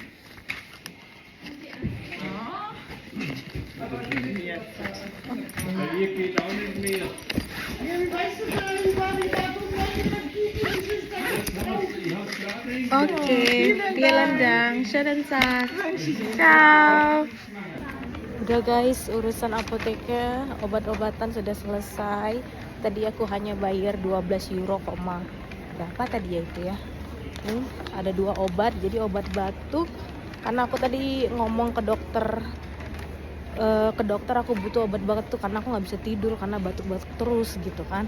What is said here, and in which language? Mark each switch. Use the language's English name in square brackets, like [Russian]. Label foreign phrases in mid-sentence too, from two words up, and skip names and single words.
[German] Jetzt. Hier geht auch nicht mehr. Oke, vielen Dank. Schönen Tag. Ciao. [Indonesian] Udah guys, urusan apoteknya, obat-obatan sudah selesai. Tadi aku hanya bayar 12 euro, berapa tadi ya itu ya. Nih, ada 2 obat, jadi obat batuk. Karena aku tadi ngomong ke dokter aku butuh obat batuk karena aku nggak bisa tidur karena batuk-batuk terus gitu kan.